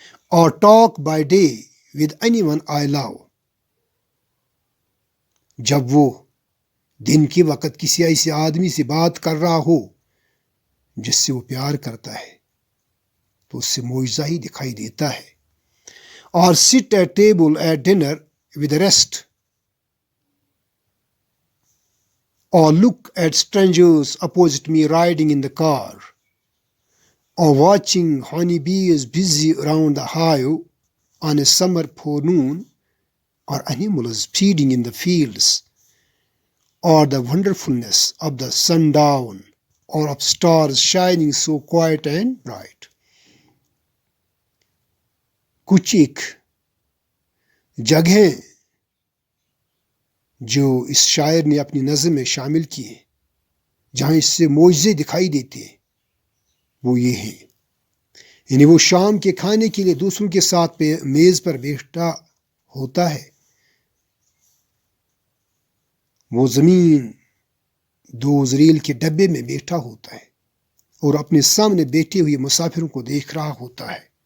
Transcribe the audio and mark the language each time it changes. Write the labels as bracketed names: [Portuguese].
[Urdu] اور [English] talk by day with anyone I love، [Urdu] جب وہ دن کے وقت کسی ایسے آدمی سے بات کر رہا ہو جس سے وہ پیار کرتا ہے تو اس سے معجزہ ہی دکھائی دیتا ہے۔ اور [English] sit at table at dinner with the rest، or look at strangers opposite me riding in the car, or watching honeybees busy around the hive on a summer forenoon, or animals feeding in the fields, or the wonderfulness of the sundown, or of stars shining so quiet and bright. [Urdu] کچھ ایک جگہیں جو اس شاعر نے اپنی نظم میں شامل کی ہیں جہاں اس سے معجزے دکھائی دیتے ہیں وہ یہ ہیں، یعنی وہ شام کے کھانے کے لیے دوسروں کے ساتھ میز پر بیٹھا ہوتا ہے، وہ زمین دوز ریل کے ڈبے میں بیٹھا ہوتا ہے اور اپنے سامنے بیٹھے ہوئے مسافروں کو دیکھ رہا ہوتا ہے،